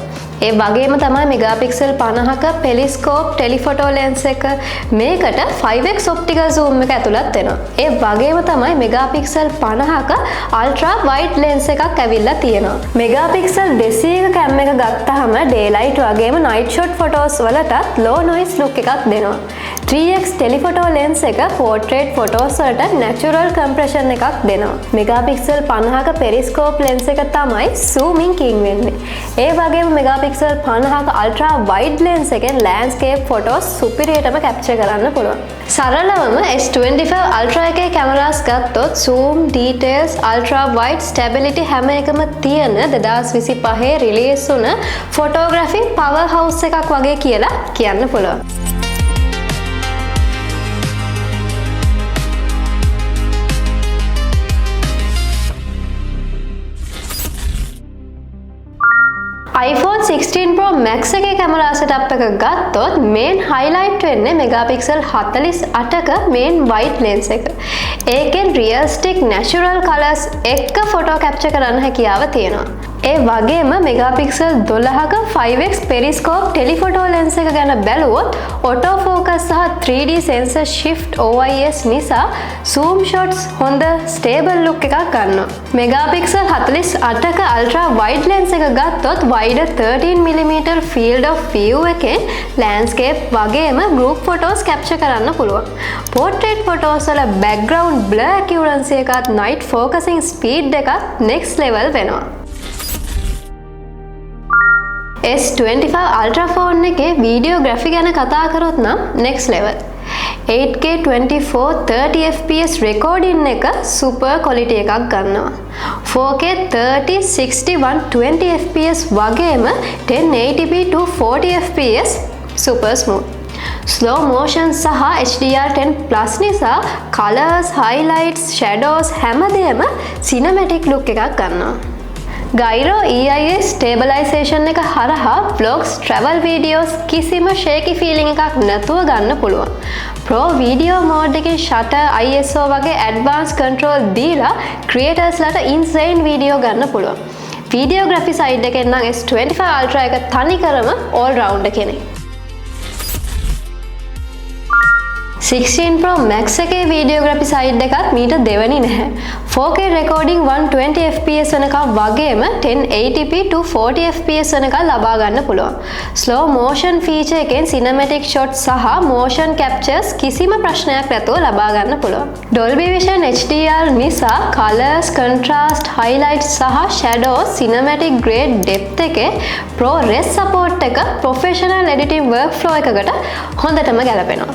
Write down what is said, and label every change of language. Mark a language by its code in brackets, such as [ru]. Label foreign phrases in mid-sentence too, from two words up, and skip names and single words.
[si] ඒ වගේම තමයි මෙගාපික්සල් 50ක [en] periscope telephoto lens [si] එක, මේකට [en] 5x optical zoom [si] එක ඇතුළත් වෙනවා. ඒ වගේම තමයි මෙගාපික්සල් 50ක [en] ultra wide lens [si] එකක් ඇවිල්ලා තියෙනවා. මෙගාපික්සල් 200ක cam එක ගත්තාම daylight වගේම [en] night shot photos [si] වලටත් [en] low noise look [si] එකක් දෙනවා. [en] 3x telephoto lens [si] එක [en] portrait photos [si] වලට [en] natural compression [si] එකක් දෙනවා. මෙගාපික්සල් 50ක [en] periscope lens [si] එක තමයි [en] zooming king [si] වෙන්නේ. ඒ වගේම මෙගාපික්සල් 50ක [en] ultra wide lens [si] එකෙන් [en] landscape photos [si] superiorටම capture කරන්න පුළුවන්. සරලවම S25 Ultra එකේ cameras ගත්තොත් [en] zoom, details, ultra wide, stability [si] හැම එකම තියෙන 2025 release වුණ [en] photography powerhouse [si] එකක් වගේ කියලා කියන්න පුළුවන්. iPhone 16 Pro Max එකේ කැමරා setup එක ගත්තොත් [en] main highlight [si] වෙන්නේ megapixel 48ක [en] main wide lens [si] එක. ඒකෙන් [en] realistic natural colors [si] එක්ක [en] photo capture [si] කරන්න හැකියාව තියෙනවා. ඒ වගේම megapixel 12ක [en] 5x periscope telephoto lens [si] එක ගැන බැලුවොත් [en] auto focus [si] සහ [en] 3D sensor shift OIS [si] නිසා [en] zoom shots [si] හොඳ [en] stable look [si] එකක් ගන්නවා. megapixel 48ක [en] ultra wide lens [si] එක ගත්තොත් [en] wide 13mm field of view [si] එකෙන් landscape වගේම [en] group photos capture [si] කරන්න පුළුවන්. [en] portrait photos [si] වල [en] background blur accuracy [si] එකත් [en] night focusing speed [si] එකත් [en] next level [si] වෙනවා. S25 Ultra phone එකේ videography ගැන කතා කරොත් නම් [en] next level. 8K 24 30 fps recording [si] එක [en] super quality [si] එකක් ගන්නවා. [en] 4K 30 60 120 fps [si] වගේම [en] 1080p 240 fps super smooth. slow motion [si] සහ [en] HDR10 plus [si] නිසා [en] colors, highlights, shadows [si] හැමදේම [en] cinematic look [si] එකක් ගන්නවා. [en] Gyro EIS stabilization [si] එක හරහා [en] vlogs, travel videos [si] කිසිම [en] shaky feeling [si] එකක් නැතුව ගන්න පුළුවන්. [en] Pro video mode [si] එකේ [en] shutter, ISO [si] වගේ [en] advanced control [si] දීලා creators ලට [en] insane video [si] ගන්න පුළුවන්. [en] Videography side [si] එකෙන් නම් S25 Ultra එක තනිකරම [en] all rounder [si] කෙනෙක්. 16 Pro Max එකේ [en] videography side [si] එකත් මීට දෙවනි නැහැ. [en] 4K recording 120 fps [si] වෙනකම් වගේම [en] 1080p 240 fps [si] වෙනකම් ලබා ගන්න පුළුවන්. [en] slow motion feature [si] එකෙන් [en] cinematic shots [si] සහ [en] motion captures [si] කිසිම ප්‍රශ්නයක් නැතුව ලබා ගන්න පුළුවන්. [en] Dolby Vision HDR [si] නිසා [en] colors, contrast, highlights [si] සහ [en] shadows cinematic grade depth [si] එකේ [en] ProRes support [si] එක [en] professional editing workflow [si] එකකට හොඳටම ගැලපෙනවා.